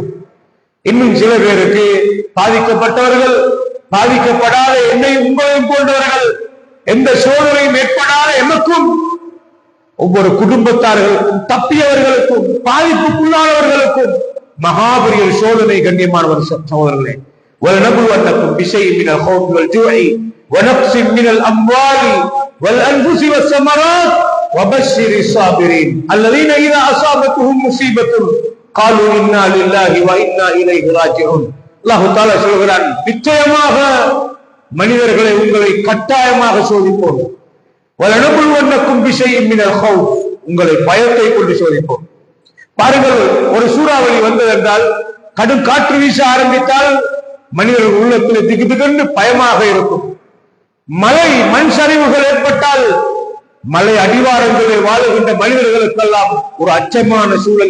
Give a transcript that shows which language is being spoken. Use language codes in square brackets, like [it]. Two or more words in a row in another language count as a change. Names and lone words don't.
[ta] இன்னும் சில பேருக்கு பாதிக்கப்பட்டவர்கள், பாதிக்கப்படாத என்னையும் உங்களையும் போன்றவர்கள், எந்த சோதனையும் ஏற்படாத எமக்கும், ஒவ்வொரு குடும்பத்தார்களுக்கும், தப்பியவர்களுக்கும், பாதிப்புக்குள்ளானவர்களுக்கும் மகாபெரிய சோதனை. கண்ணியமானவர் சகோதரர்களே, [ar] وَلَنَبْلُوَنَّكُمْ بِشَيْءٍ مِنَ الْخَوْفِ وَالْجُوعِ وَنَقْصٍ مِنَ الْأَمْوَالِ وَالْأَنْفُسِ وَالثَّمَرَاتِ وَبَشِّرِ الصَّابِرِينَ الَّذِينَ إِذَا أَصَابَتْهُمْ مُصِيبَةٌ قَالُوا إِنَّا لِلَّهِ وَإِنَّا إِلَيْهِ راجعون. الله تعالى [ta] சொல்கிறான், நிச்சயமாக மனிதர்களை உங்களை கட்டாயமாக சோதிப்போம். [ar] وَلَنَبْلُوَنَّكُمْ بِشَيْءٍ مِنَ الْخَوْفِ [ta] உங்களை பயத்தை கொண்டு சோதிப்போம். பாருங்கள், ஒரு சூறாவளி வந்ததென்றால், கடும் காற்று வீச ஆரம்பித்தால் மனிதர்கள் உள்ளத்தில் திகுதிகண்டு பயமாக இருக்கும். மழை மண் சரிவுகள் ஏற்பட்டால் மலை அடிவாரங்களில் வாழுகின்ற மனிதர்களுக்கெல்லாம் ஒரு அச்சமான சூழல்.